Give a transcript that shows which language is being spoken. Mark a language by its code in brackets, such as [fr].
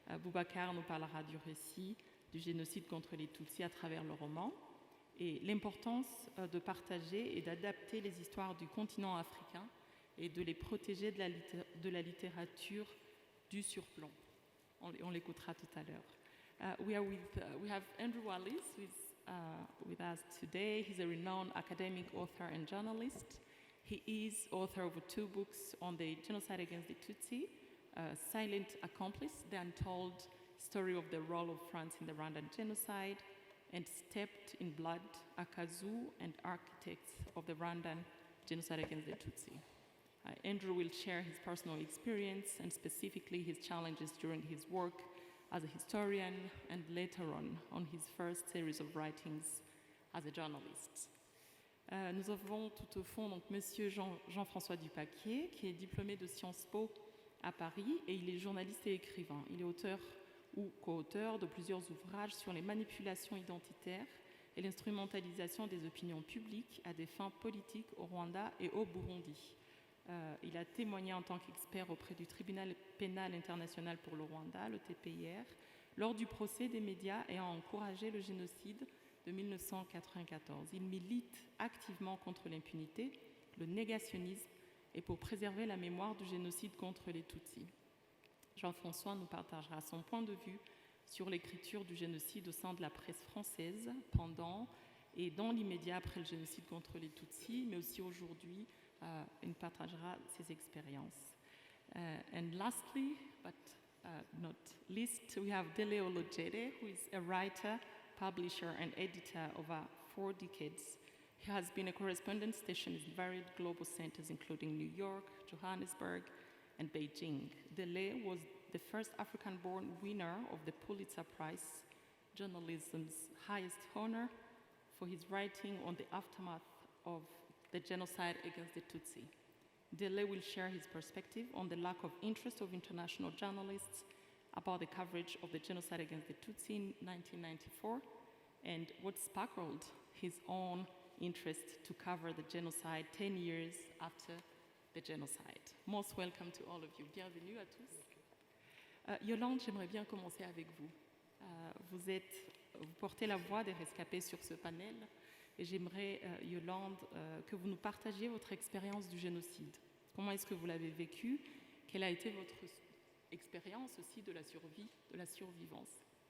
[fr] Boubacar nous parlera du récit du génocide contre les Tutsis à travers le roman et l'importance de partager et d'adapter les histoires du continent africain et de les protéger de la littérature du surplomb. On l'écoutera tout à l'heure. [en] We have Andrew Wallis with us today. He's a renowned academic author and journalist. He is author of 2 books on the genocide against the Tutsi, Silent Accomplice, The Untold Story of the Role of France in the Rwandan Genocide, and Steeped in Blood, Akazu and Architects of the Rwandan Genocide against the Tutsi. Andrew will share his personal experience and specifically his challenges during his work as a historian and later on his first series of writings as a journalist. [fr] Nous avons tout au fond donc Monsieur Jean-François Dupaquier, qui est diplômé de Sciences Po à Paris et il est journaliste et écrivain. Il est auteur ou co-auteur de plusieurs ouvrages sur les manipulations identitaires et l'instrumentalisation des opinions publiques à des fins politiques au Rwanda et au Burundi. Il a témoigné en tant qu'expert auprès du Tribunal pénal international pour le Rwanda, le TPIR, lors du procès des médias et a encouragé le génocide de 1994. Il milite activement contre l'impunité, le négationnisme et pour préserver la mémoire du génocide contre les Tutsis. Jean-François nous partagera son point de vue sur l'écriture du génocide au sein de la presse française pendant et dans l'immédiat après le génocide contre les Tutsis, mais aussi aujourd'hui, il partagera ses expériences. [en] And lastly, but not least, we have Dele Olojede, who is a writer, publisher, and editor over 4 decades. He has been a correspondent stationed in varied global centers, including New York, Johannesburg, and Beijing. Dele was the first African-born winner of the Pulitzer Prize, journalism's highest honor, for his writing on the aftermath of the genocide against the Tutsi. Dele will share his perspective on the lack of interest of international journalists about the coverage of the genocide against the Tutsi in 1994 and what sparkled his own interest to cover the genocide 10 years after the genocide. Most welcome to all of you. [fr] Bienvenue à tous. Yolande, j'aimerais bien commencer avec vous. Vous portez la voix des rescapés sur ce panel et j'aimerais, Yolande, que vous nous partagiez votre expérience du génocide. Comment est-ce que vous l'avez vécu? Quelle a été votre expérience aussi de la survie, de la survivance?